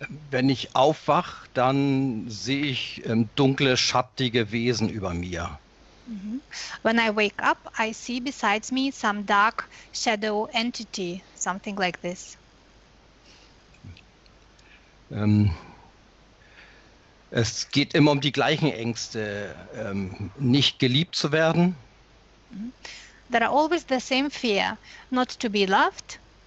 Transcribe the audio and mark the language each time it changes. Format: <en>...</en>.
<de>Wenn ich aufwach, dann sehe ich dunkle, schattige Wesen über mir.</de> <en>When I wake up, I see besides me some dark shadow entity, something like this.</en> <de>Es geht immer um die gleichen Ängste, nicht geliebt zu werden,</de> <en>There are always the same fear, not to be loved,</en>